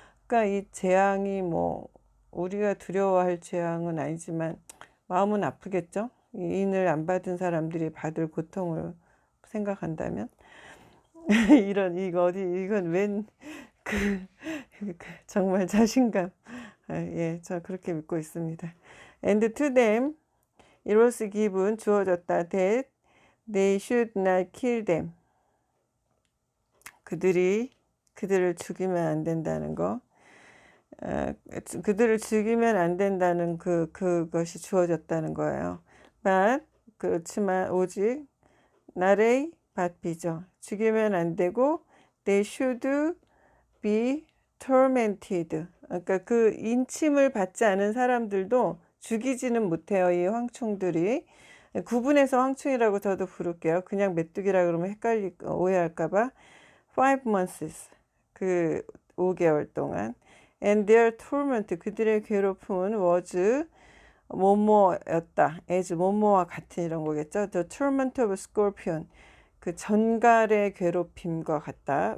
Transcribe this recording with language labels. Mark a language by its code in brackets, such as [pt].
[ko] 그러니까 이 재앙이 우리가 두려워할 재앙은 아니지만 마음은 아프겠죠. 인을 안 받은 사람들이 받을 고통을 생각한다면. 이건 정말 자신감. 저 그렇게 믿고 있습니다. [en] And to them, it was given, [ko] 주어졌다, [en] that they should not kill them. [ko] 그들을 죽이면 안 된다는 거. 그들을 죽이면 안 된다는 그것이 주어졌다는 거예요. But, 그렇지만 오직 나레이 밭비죠. 죽이면 안 되고 [en] they should be tormented. [ko] 그러니까 그 인침을 받지 않은 사람들도 죽이지는 못해요, 이 황충들이. 구분해서 황충이라고 저도 부를게요. 그냥 메뚜기라 그러면 오해할까 봐. [en] 5 months, [ko] 그 5개월 동안. [en] And their torment, [ko] 그들의 괴롭힘은 [en] was [ko] 뭐뭐였다. as 뭐뭐와 같은 이런 거겠죠. [en] The torment of scorpion, [ko] 그 전갈의 괴롭힘과 같다.